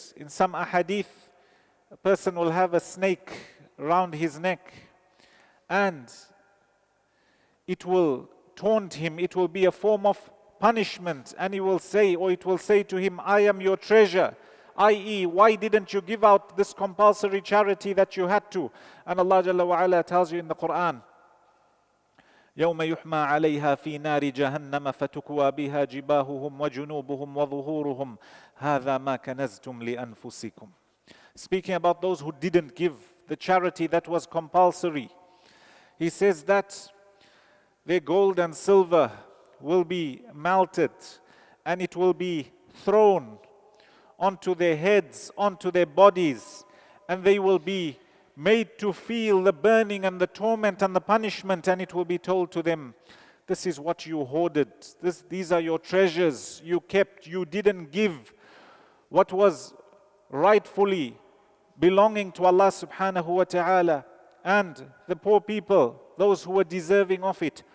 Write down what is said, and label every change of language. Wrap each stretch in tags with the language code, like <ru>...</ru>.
<en>In some ahadith, a person will have a snake around his neck and it will taunt him. It will be a form of punishment, and he will say, or it will say to him, I am your treasure. I.e., why didn't you give out this compulsory charity that you had to? And Allah Jalla wa Ala tells you in the Quran,</en> <ar>يوم يحمى عليها في نار جهنم فتكوى بها جباههم وجنوبهم وظهورهم هذا ما كنزتم لأنفسكم.</ar> <en>Speaking about those who didn't give the charity that was compulsory, he says that their gold and silver will be melted and it will be thrown onto their heads, onto their bodies, and they will be made to feel the burning and the torment and the punishment, and it will be told to them, this is what you hoarded, these are your treasures you kept, you didn't give what was rightfully belonging to Allah subhanahu wa ta'ala and the poor people, those who were deserving of it.</en>